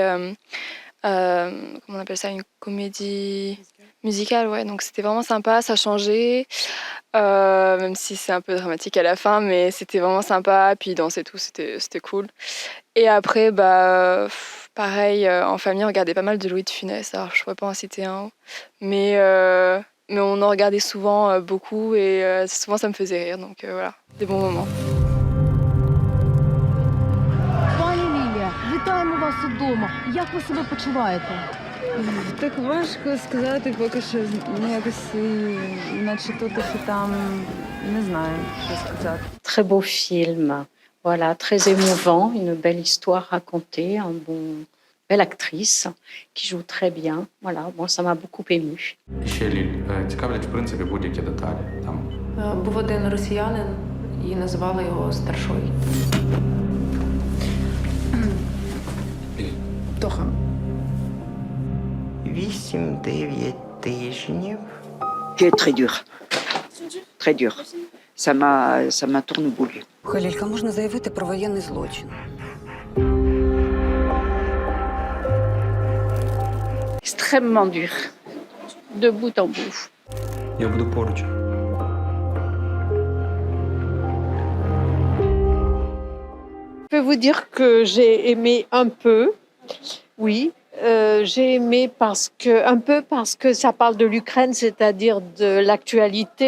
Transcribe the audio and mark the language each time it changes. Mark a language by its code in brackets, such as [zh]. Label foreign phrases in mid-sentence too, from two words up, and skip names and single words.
[fr] comment on appelle ça, une comédie musicale, ouais, donc c'était vraiment sympa, ça changeait, même si c'est un peu dramatique à la fin, mais c'était vraiment sympa, puis danser tout, c'était cool. Et après, pareil, en famille, on regardait pas mal de Louis de Funès, alors je pourrais pas en citer un, mais on en regardait souvent beaucoup, et souvent ça me faisait rire, donc voilà, des bons moments. [uk] Вітаємо вас удома. Як ви себе почуваєте? Так важко сказати, поки що якось, наче тут і там, не знаю, що сказати. [fr] Très beau film. Voilà, très émouvant, une belle histoire racontée, belle actrice qui joue très bien. Voilà, bon, ça m'a beaucoup émue. [uk] Ще Ліль, цікавлять, в принципі, будь-які деталі. Там Був один росіянин, і називали його Старшой. Тоха. 8-9 тижнів. [fr] Très dur. Très dur. Ça m'a tourneboulé. [uk] Халілька, можна заявити про воєнний злочин. [fr] Extrêmement dur, de bout en bout. [uk] я буду поруч. [fr] Je peux vous dire que j'ai aimé un peu, oui. J'ai aimé parce que ça parle de l'Ukraine, c'est-à-dire de l'actualité.